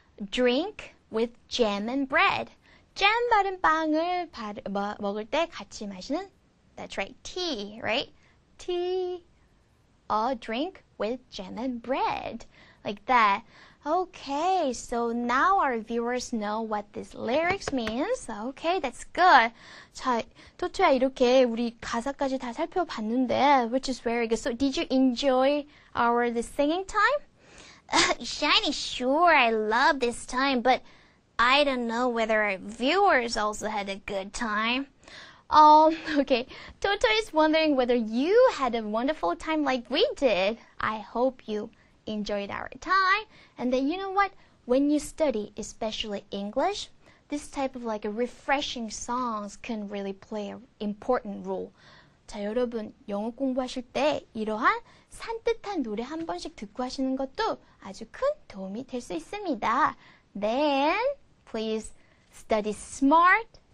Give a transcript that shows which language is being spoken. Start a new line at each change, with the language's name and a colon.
English: Drink with jam and bread.
Korean: 잼 바른 빵을 먹을 때 같이 마시는.
English: That's right, tea, right? Tea, a drink with jam and bread. Like that. Okay, so now our viewers know what this lyrics means. Okay, that's good.
Korean: 자, 토토야 이렇게 우리 가사까지 다 살펴봤는데,
English: which is very good. So did you enjoy the singing time? Shiny, sure, I love this time, but I don't know whether our viewers also had a good time. Okay. Toto is wondering whether you had a wonderful time like we did. I hope you enjoyed our time. And then you know what? When you study, especially English, this type of like a refreshing songs can really play an important role.
Korean: 자, 여러분 영어 공부하실 때 이러한 산뜻한 노래 한 번씩 듣고 하시는 것도 아주 큰 도움이 될 수 있습니다.
English: Then please study smart